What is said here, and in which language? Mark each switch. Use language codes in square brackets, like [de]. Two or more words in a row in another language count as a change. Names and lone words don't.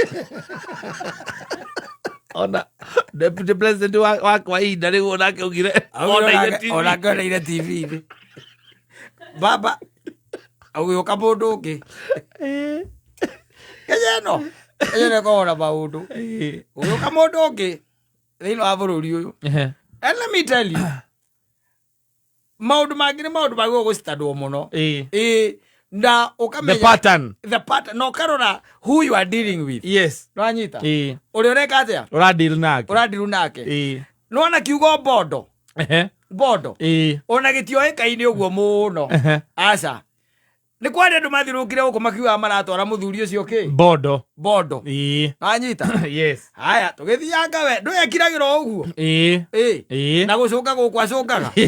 [ki] ona deputy president wa kwa ihinda rĩu onake augire onake oneire TV-inĩ baba agĩũka mũndũ ũngĩ Kenya ĩno kũhora maũndũ ũgĩũka mũndũ ũngĩ thĩinĩ wa bũrũri ũyũ [en] and let me tell [ki] you maũndũ mangĩ nĩ maũndũ magĩrĩirwo gũcitandwo mũno na ũkamenya [en] the pattern [ki] na ũkarora [en] who you are dealing with [ki] nĩwanyita ũrĩa ũreka atĩa ũradeal nake nĩwona kiugo bondo ona gĩtioĩkaine ũguo mũno aca nĩ kwari andũ mathiũrũrũkire gũkũ makiugaga maratwara mũthuri ũcio kĩ bondo wanyita haya tũgĩthianga we ndwekiragĩra ũguo na gũcũka gũkũ acũkaga